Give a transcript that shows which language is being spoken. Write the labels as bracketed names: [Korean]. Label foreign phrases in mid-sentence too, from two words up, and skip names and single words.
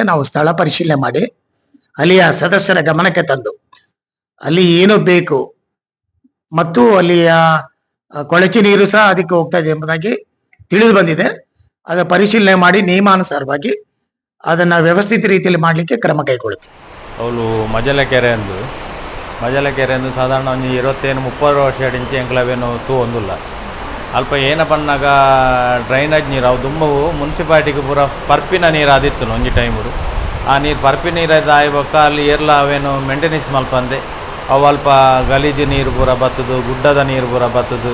[Kannada] ನಾವು ಸ್ಥಳ ಪರಿಶೀಲನೆ ಮಾಡಿ ಅಲ್ಲಿಯ ಸದಸ್ಯರ ಗಮನಕ್ಕೆ ತಂದು ಅಲ್ಲಿ ಏನು ಬೇಕು ಮತ್ತು ಅಲ್ಲಿಯ ಕೊಳಚೆ ನೀರು ಸಹ ಅದಕ್ಕೆ ಹೋಗ್ತಾ ಇದೆ ಎಂಬುದಾಗಿ ತಿಳಿದು ಬಂದಿದೆ. ಅದರ ಪರಿಶೀಲನೆ ಮಾಡಿ ನಿಯಮಾನುಸಾರವಾಗಿ ಅದನ್ನು ವ್ಯವಸ್ಥಿತ ರೀತಿಯಲ್ಲಿ ಮಾಡಲಿಕ್ಕೆ ಕ್ರಮ ಕೈಗೊಳ್ಳುತ್ತೆ. [Tulu] ಅವಳು ಮಜಲಕೆರೆ ಅಂದು ಸಾಧಾರಣ ಒಂದು 20-30 ವರ್ಷ ಇಂಚೆ ಎಂಕ್ಲವೇನು ತೂ ಒಂದಿಲ್ಲ ಅಲ್ಪ ಏನ ಪನ್ನಾಗ ಡ್ರೈನೇಜ್ ನೀರು ಅವು ದುಂಬವು ಮುನ್ಸಿಪಾಲಿಟಿಗೆ ಪೂರ ಪರ್ಪಿನ ನೀರು ಆದಿತ್ತು ಒಂಜಿ ಟೈಮುಡು. ಆ ನೀರು ಪರ್ಪಿ ನೀರು ಆಯ್ಬಕ್ಕ ಅಲ್ಲಿ ಏರ್ಲ ಅವೇನು ಮೇಂಟೆನೆನ್ಸ್ ಮಲ್ಪಂದೆ ಅವು ಅಲ್ಪ ಗಲೀಜು ನೀರು ಪೂರ ಬತ್ತದು, ಗುಡ್ಡದ ನೀರು ಪೂರ ಬತ್ತದು.